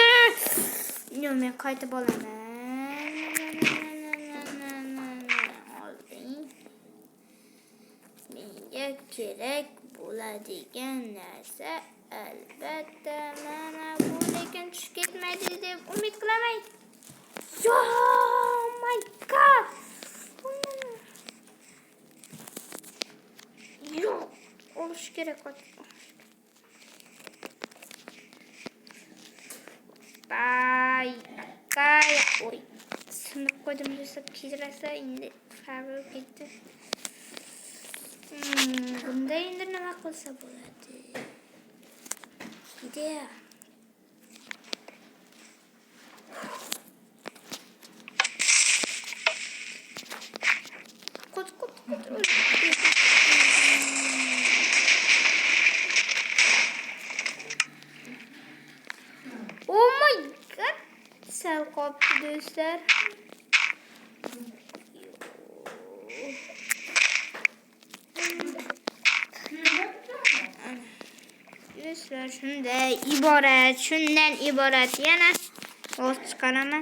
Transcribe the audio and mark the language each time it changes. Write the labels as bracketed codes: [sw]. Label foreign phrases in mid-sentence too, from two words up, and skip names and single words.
[uz] Yo'q, men qaytib olaman. Menga kerak bo'ladigan narsa albatta mana bu, lekin tushib ketmaydi deb umid qilaman. [en] Oh my god. [uz] Yo'q, olish kerak. Oy, sinib qo'ydim desa kechirasa, endi farq ketdi. Bunda endi nima qilsa bo'ladi? Ideya. Qut. [en] Oh my god. [uz] Sal qopti do'stlar. Do'stlar, shundan iborat yana o'z chiqaraman.